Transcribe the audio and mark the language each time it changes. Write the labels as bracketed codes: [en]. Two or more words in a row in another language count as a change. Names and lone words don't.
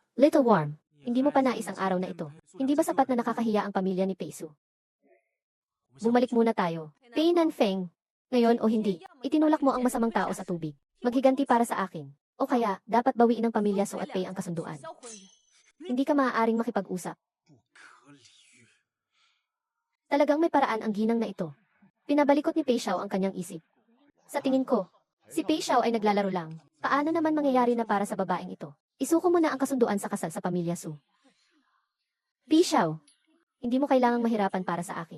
[en] Little Worm, [tl] hindi mo pa nais ang araw na ito. Hindi ba sapat na nakakahiya ang pamilya ni Pei Su? Bumalik muna tayo. Pei Nanfeng, ngayon o hindi, itinulak mo ang masamang tao sa tubig. Maghiganti para sa akin. O kaya, dapat bawiin ng pamilya Su at Pei ang kasunduan. Hindi ka maaaring makipag-usap. [zh] 不可理喻。 [tl] Talagang may paraan ang ginang na ito. Pinabalikot ni Pei Xiao ang kanyang isip. Sa tingin ko, si Pei Xiao ay naglalaro lang. Paano naman mangyayari na para sa babaeng ito? Isuko mo na ang kasunduan sa kasal sa pamilya Su. Pei Xiao, hindi mo kailangang mahirapan para sa akin.